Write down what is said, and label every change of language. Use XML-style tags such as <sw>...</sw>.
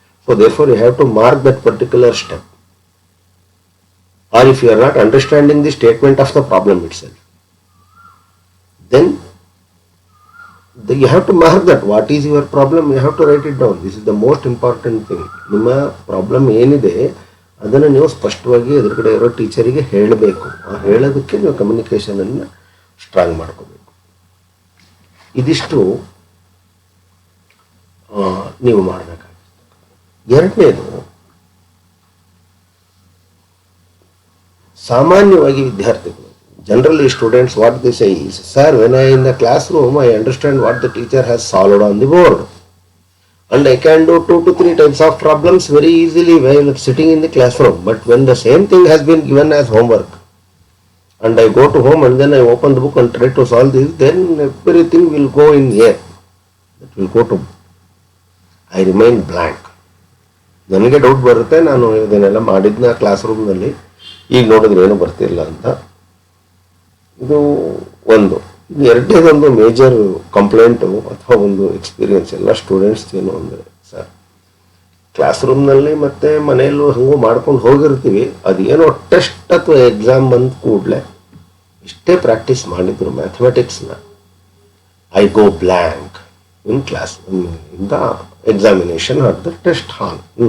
<en>So therefore you have to mark that particular step. Or if you are not understanding the statement of the problem itself, then you have to mark that what is your problem, you have to write it down. This is the most important thing.</en> <kn>ನಿಮ್ಮ problem ಏನಿದೆ ಅದನ್ನು ನೀವು ಸ್ಪಷ್ಟವಾಗಿ ಎದುರುಗಡೆ ಇರೋ ಟೀಚರಿಗೆ ಹೇಳಬೇಕು. ಹೇಳೋದಕ್ಕೆ ನೀವು ಕಮ್ಯುನಿಕೇಷನನ್ನು ಸ್ಟ್ರಾಂಗ್ ಮಾಡ್ಕೋಬೇಕು. ಇದಿಷ್ಟು ನೀವು ಮಾಡಬೇಕಾಗುತ್ತೆ. ಎರಡನೇದು, ಸಾಮಾನ್ಯವಾಗಿ ವಿದ್ಯಾರ್ಥಿಗಳು,</kn> <en>generally students, what they say is, sir, when I in the classroom I understand what the teacher has solved on the board and I can do 2 to 3 types of problems very easily while sitting in the classroom. But when the same thing has been given as homework and I go to home and then I open the book and try to solve this, then everything will go in air. That will go to, I remain blank.</en> <kn>ನನಗೆ doubt ಬರುತ್ತೆ, ನಾನು ಇದನ್ನೆಲ್ಲ ಮಾಡಿದ್ನ class ರೂಮ್ನಲ್ಲಿ, ಈಗ ನೋಡಿದ್ರೆ ಏನು ಬರ್ತಿಲ್ಲ ಅಂತ. ಇದು ಒಂದು. ಎರಡನೇದೊಂದು ಮೇಜರ್ ಕಂಪ್ಲೇಂಟು ಅಥವಾ ಒಂದು ಎಕ್ಸ್ಪೀರಿಯನ್ಸ್ ಎಲ್ಲ ಸ್ಟೂಡೆಂಟ್ಸ್ ಏನು ಅಂದರೆ, ಸರ್ ಕ್ಲಾಸ್ ರೂಮ್ನಲ್ಲಿ ಮತ್ತು ಮನೆಯಲ್ಲೂ ಹಂಗೂ ಮಾಡ್ಕೊಂಡು ಹೋಗಿರ್ತೀವಿ, ಅದೇನೋ ಟೆಸ್ಟ್ ಅಥವಾ ಎಕ್ಸಾಮ್ ಬಂದ ಕೂಡಲೇ ಇಷ್ಟೇ ಪ್ರಾಕ್ಟೀಸ್ ಮಾಡಿದ್ರು ಮ್ಯಾಥಮೆಟಿಕ್ಸ್ನ,</kn> <en>I go blank in class in the examination or the test hall.</en>